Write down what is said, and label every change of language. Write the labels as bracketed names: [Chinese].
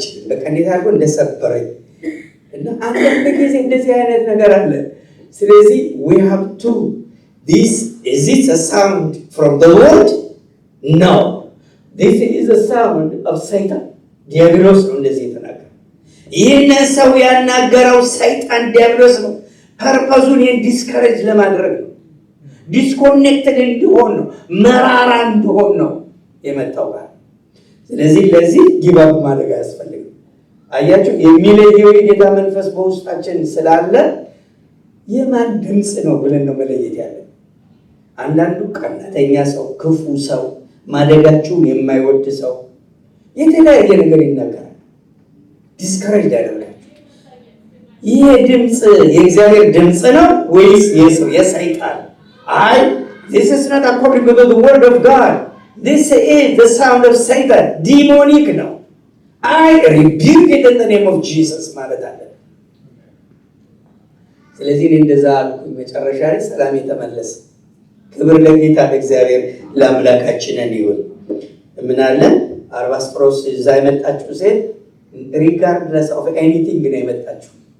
[Amharic] በቃ እንዴት አድርጎ እንደሰበረኝ እና አንዳንድ ጊዜ እንደዚህ አይነት ነገር አለ። ስለዚህ [English] we have to is it a sound from the Lord? No, this is a sound of Satan. [Amharic] ዲያብሎስ ነው እንደዚህ የተናገረው። ይህን ሰው ያናገረው ሰይጣን ዲያብሎስ ነው። ፐርፐዙን ዲስከሬጅ ለማድረግ ነው። ዲስኮኔክትድ እንዲሆን ነው፣ መራራ እንዲሆን ነው የመጣው ጋር። ስለዚህ ለዚህ ጊባብ ማድረግ አያስፈልግም። አያችሁ፣ የሚለየው የጌታ መንፈስ በውስጣችን ስላለ የማን ድምፅ ነው ብለን ነው መለየት ያለን። አንዳንዱ ቀናተኛ ሰው፣ ክፉ ሰው፣ ማደጋችሁን የማይወድ ሰው የተለያየ ነገር ይናገራል፣ ዲስከሬጅ ያደርጋል። ይሄ ድምፅ የእግዚአብሔር ድምፅ ነው ወይስ የሰይጣን? [English] This is not according to the word of God. This is the sound of Satan. [Amharic] Demonic ነው። [English] I rebuke it in the name of Jesus [Amharic] ማለት አለ። ስለዚህ እንደዛ አልኩኝ። መጨረሻ ላይ ሰላም የተመለሰ። ክብር ለጌታ ለእግዚአብሔር ለአምላካችን ይሁን። ምን አለ አርባስጥሮስ እዛ የመጣችው ሴት [English] regardless of anything [Amharic] ነው የመጣችው።